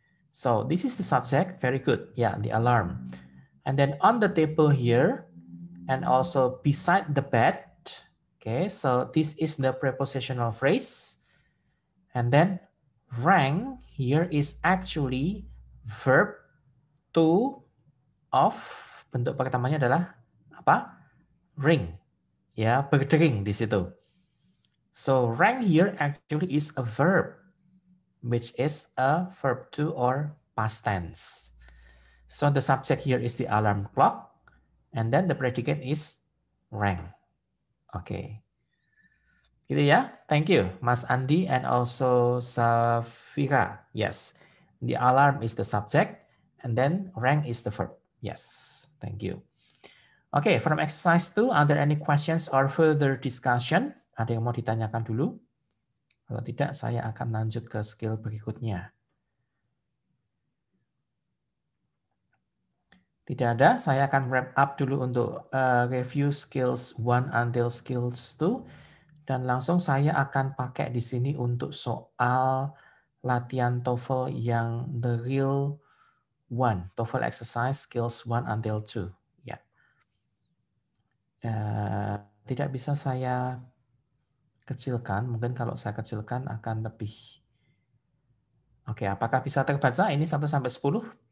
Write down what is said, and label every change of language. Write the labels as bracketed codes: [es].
[en] So this is the subject, very good. Yeah, the alarm. And then on the table here and also beside the bed. Okay, so this is the prepositional phrase. And then rang here is actually verb to of [id] Bentuk pertamanya adalah apa? Ring. Ya, berdering di situ. [en] So rang here actually is a verb, which is a verb to or past tense. So the subject here is the alarm clock, and then the predicate is rang. Okay. [id] Gitu ya. [en] Thank you, Mas Andi and also Safira. Yes. The alarm is the subject, and then rang is the verb. Yes. Thank you. Okay, from exercise 2, are there any questions or further discussion? [id] Ada yang mau ditanyakan dulu? Kalau tidak, saya akan lanjut ke skill berikutnya. Tidak ada, saya akan [en] wrap up [id] dulu untuk [en] review skills 1 until skills 2. [id] Dan langsung saya akan pakai di sini untuk soal latihan TOEFL yang [en] the real one. TOEFL exercise skills 1 until 2. [id] Ya. Tidak bisa saya kecilkan. Mungkin kalau saya kecilkan akan lebih. Oke, apakah bisa terbaca ini 1 sampai 10?